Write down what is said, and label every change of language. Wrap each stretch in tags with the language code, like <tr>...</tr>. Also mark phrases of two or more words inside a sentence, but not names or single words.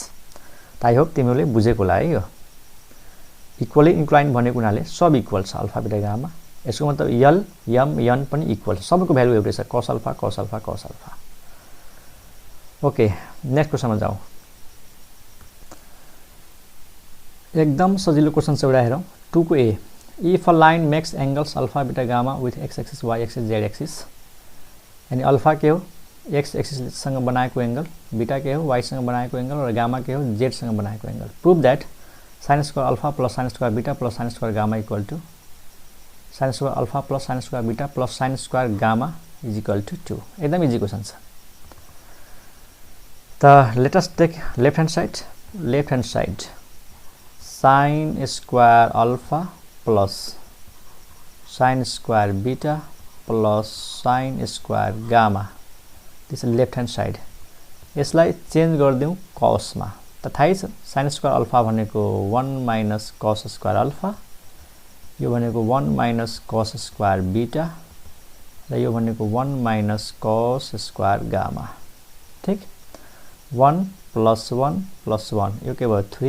<ne>त</ne> <en>I hope</en> <ne>तिमीहरूले बुझेको होला है। यो</ne> <en>equally incline</en> <ne>भनेको हुनाले सब इक्वल छ</ne> <en>alpha beta gamma.</en> <ne>यसको मतलब यल यम यन पनि इक्वल छ, सबैको भ्यालु एउटै छ,</ne> <en>cos alpha cos alpha cos alpha. okay, next</en> <ne>क्वेसनमा जाउँ। एकदम सजिलो क्वेसन छ एउटा हेरौँ। 2 को ए,</ne> <en>if a line makes angles alpha beta gamma with x axis y axis z axis,</en> <ne>यानी अल्फा के हो एक्स एक्सिससँग बनाएको एंगल, बीटा के हो वाईसँग बनाएको एंगल और गामा के हो जेडसँग बनाएको एंगल।</ne> <en>prove that sine square alpha plus sine square beta plus sine square gamma equal to sine square alpha plus sine square beta plus sine square gamma is equal to 2.</en> <ne>एकदम</ne> <en>easy question</en> <ne>छ।</ne> <en>त let us take left hand side sine square alpha plus sine square beta plus sine square gamma, this left hand side.</en> <ne>यसलाई चेन्ज गरिदिउँ कसमा, त थाहै छ</ne> <en>sine square alpha</en> <ne>भनेको</ne> <en>1 minus cos square alpha,</en> <ne>यो भनेको</ne> <en>1 minus cos square beta</en> <ne>र यो भनेको</ne> <en>1 minus cos square gamma.</en> <ne>ठीक, 1 प्लस 1 यो के भयो 3।</ne>